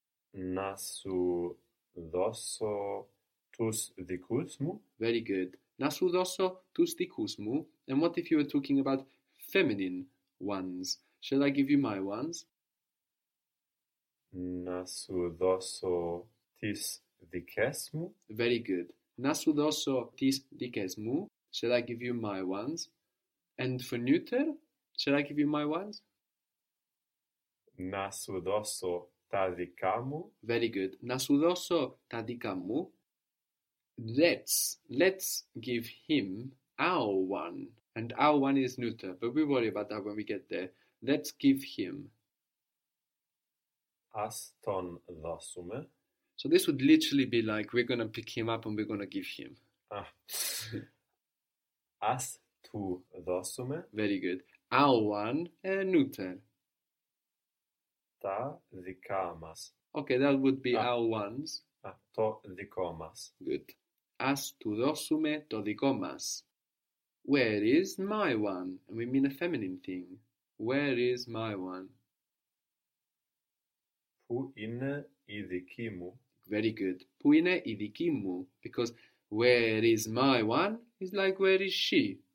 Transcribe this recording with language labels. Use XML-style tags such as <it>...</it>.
<el>Να σου δώσω τους δικούς μου.</el> <en>Very good.</en> <el>Να σου δώσω τους δικούς μου.</el> <en>And what if you were talking about feminine ones? Shall I give you my ones?</en> <el>Να σου δώσω τις δικές μου.</el> <en>Very good.</en> <el>Να σου δώσω τις δικές μου.</el> <en>Shall I give you my ones? And for neuter, shall I give you my ones?</en> <el>Να σου δώσω τα δικά μου.</el> <en>Very good.</en> <el>Να σου δώσω τα δικά μου.</el> <en>Let's give him our one. And our one is neuter, but we worry about that when we get there. Let's give him.</en> <el>Ας τον δώσουμε.</el> <en>So this would literally be like, we're going to pick him up and we're going to give him.</en> <el>Ας του δώσουμε.</el> <en>Very good. Our one, neuter.</en> <el>Τα δικά μας.</el> <en>Okay, that would be our ones.</en> <el>Το δικό μας.</el> <en>Good.</en> <el>Ας του δώσουμε το δικό μας.</el> <en>Where is my one? And we mean a feminine thing. Where is my one?</en> <el>Πού είναι η δική μου.</el> <en>Very good.</en> <el>Πού είναι η δική μου.</el> <en>Because where is my one is like where is she.</en>